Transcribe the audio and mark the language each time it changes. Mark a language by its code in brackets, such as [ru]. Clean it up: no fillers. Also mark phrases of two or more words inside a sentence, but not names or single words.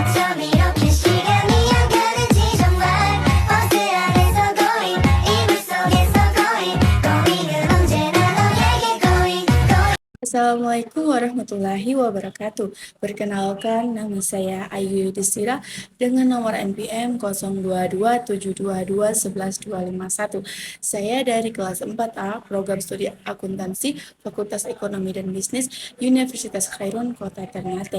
[ko] 밤 이렇게 시간이 안 가는지 정말 버스 안에서 going 이불 속에서 going은 언제나 너에게 going. [ar] السلام عليكم ورحمة الله وبركاته. [id] Perkenalkan, nama saya Ayu Yudhistira dengan nomor NPM 0227221151. Saya dari kelas 4A, program studi akuntansi, Fakultas Ekonomi dan Bisnis, Universitas Khairun, Kota Ternate.